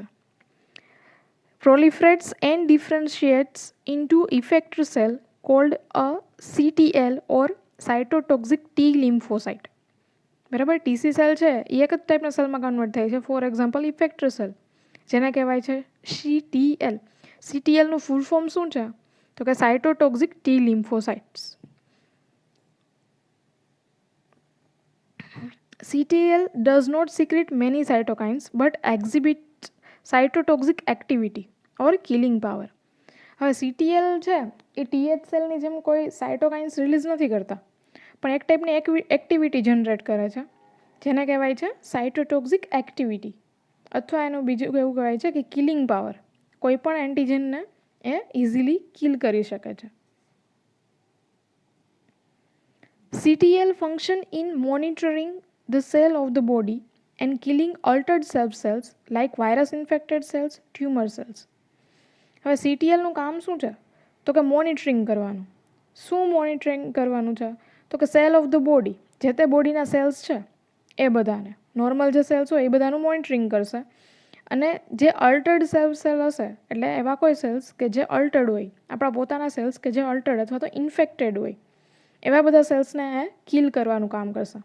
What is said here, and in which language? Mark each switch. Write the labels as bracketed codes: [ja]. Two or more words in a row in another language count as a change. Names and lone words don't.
[en] proliferates and differentiates into effector cell called a CTL or cytotoxic T lymphocyte. [gu] બરાબર, ટીસી સેલ છે એ એક જ ટાઈપના સેલમાં કન્વર્ટ થાય છે. [en] for example effector cell [gu] જેને કહેવાય છે [en] CTL. [gu] CTLનું [en] full form [gu] શું છે તો કે [en] cytotoxic T lymphocytes. CTL does not secrete many cytokines but exhibits cytotoxic activity or killing power. [gu] હવે CTL છે એ TH સેલની જેમ કોઈ [en] cytokines release [gu] નથી કરતા, પણ એક ટાઈપની [en] activity generate [gu] કરે છે જેને કહેવાય છે [en] cytotoxic activity, [gu] અથવા એનું બીજું એવું કહેવાય છે કે [en] killing power. [gu] કોઈ પણ એન્ટીજનને એ [en] easily kill [gu] કરી શકે છે. [en] CTL function in monitoring the cell of the body and killing altered cells like virus infected cells, tumor cells. [gu] હવે CTLનું કામ શું છે તો કે મોનિટરિંગ કરવાનું. શું મોનિટરિંગ કરવાનું છે તો કે [en] cell of the body, [gu] જે તે બોડીના સેલ્સ છે એ બધાને, નોર્મલ જે સેલ્સ હોય એ બધાનું મોનિટરિંગ કરશે. અને જે અલ્ટર્ડ સેલ હશે એટલે એવા કોઈ સેલ્સ કે જે અલ્ટર્ડ હોય, આપણા પોતાના સેલ્સ કે જે અલ્ટર્ડ અથવા તો ઇન્ફેક્ટેડ હોય એવા બધા સેલ્સને એ કિલ કરવાનું કામ કરશે.